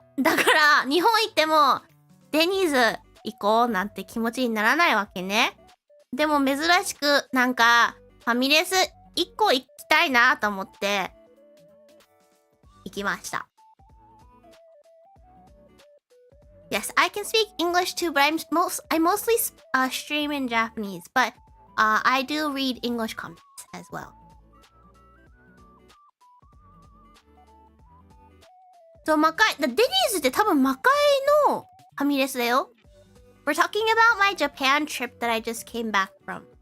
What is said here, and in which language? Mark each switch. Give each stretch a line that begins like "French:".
Japanese: だから、日本行っても、デニーズ行こうなんて気持ちにならないわけね。でも珍しく、なんか、ファミレス 1個行きたいなと思って、行きました。
English: Yes, I can speak English too, but I mostly stream in Japanese, but I do read English comics as well.
Japanese: そう、魔界、デニーズって多分魔界のファミレスだよ。
English: We're talking about my Japan trip that I just came back from.